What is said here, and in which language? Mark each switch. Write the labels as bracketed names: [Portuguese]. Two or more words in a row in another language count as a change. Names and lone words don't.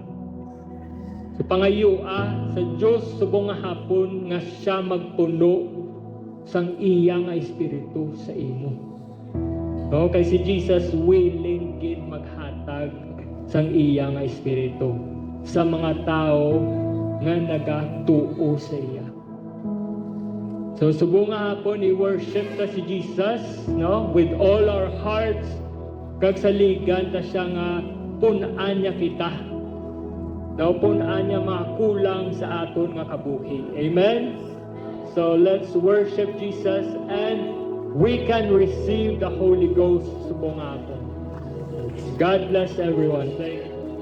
[Hiligaynon] So pangayua sa Diyos subong nga hapon nga siya magpuno sang iya nga espiritu sa imo. No, kay si Jesus willing gid maghatag sang iya nga espiritu sa mga tao nga nagatuo sa iya. So subong nga hapon i-worship ta si Jesus, no, [English] with all our hearts, [Hiligaynon] kag saligan ta siya nga pun-an niya kita. No, pun-an niya mga kulang sa aton nga kabuhi. [English] Amen. So let's worship Jesus and we can receive the Holy Ghost [Hiligaynon] subong nga hapon. [English] God bless everyone. Thank you.